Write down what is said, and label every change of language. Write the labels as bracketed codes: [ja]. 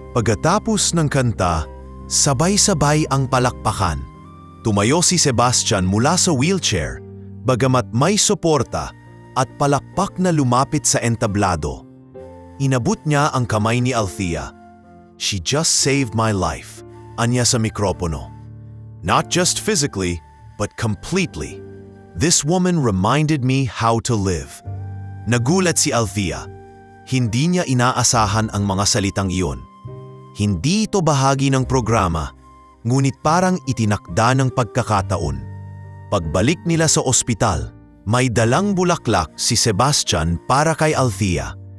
[tl] Pagkatapos ng kanta, sabay-sabay ang palakpakan. Tumayo si Sebastian mula sa wheelchair, bagamat may suporta at palakpak na lumapit sa entablado. Inabot niya ang kamay ni Althea. [en] She just saved my life, [tl] anya sa mikropono. [en] Not just physically, but completely. This woman reminded me how to live. [tl] Nagulat si Althea. Hindi niya inaasahan ang mga salitang iyon. Hindi ito bahagi ng programa, ngunit parang itinakda ng pagkakataon. Pagbalik nila sa ospital, may dalang bulaklak si Sebastian para kay Althea.